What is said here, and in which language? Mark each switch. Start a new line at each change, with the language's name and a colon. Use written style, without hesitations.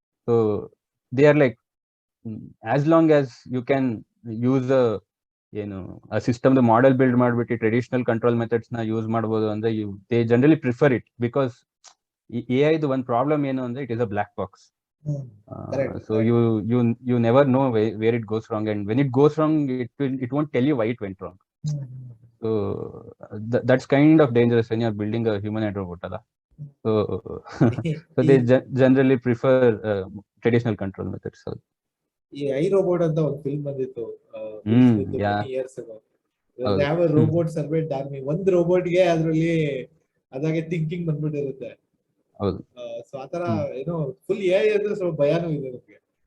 English: so they are like as long as you can use
Kannada: ಏನು ಆ
English: system model build
Kannada: ಮಾಡ್ಬಿಟ್ಟು
English: traditional control methods ನ use
Kannada: ಮಾಡಬಹುದು ಅಂದ್ರೆ
English: They generally prefer it. Because AI
Kannada: ಒಂದು problem ಏನು ಅಂದ್ರೆ
English: It is a black box. So you never know where it goes wrong, and when it goes wrong it won't tell you why it went wrong. So that's kind of dangerous when you're building a humanoid robot ala. So they generally prefer traditional control methods. So
Kannada: ಈ I robot ಅಂತ ಒಂದು film ಬಂದಿತ್ತು
English: Years ago.
Kannada: ಯಾವ robot ಸರ್ವೇಟ್ army, ಒಂದು ರೋಬೋಟ್ಗೆ ಅದ್ರಲ್ಲಿ ಅದಾಗೆ thinking ಬಂದ್ಬಿಟ್ಟಿರುತ್ತೆ. ಹೌದು. So ಆತರ ಏನೋ ಫುಲ್ AI ಅಂದ್ರೆ ಸ್ವಲ್ಪ ಭಯಾನೂ ಇದೆ ನಮಗೆ.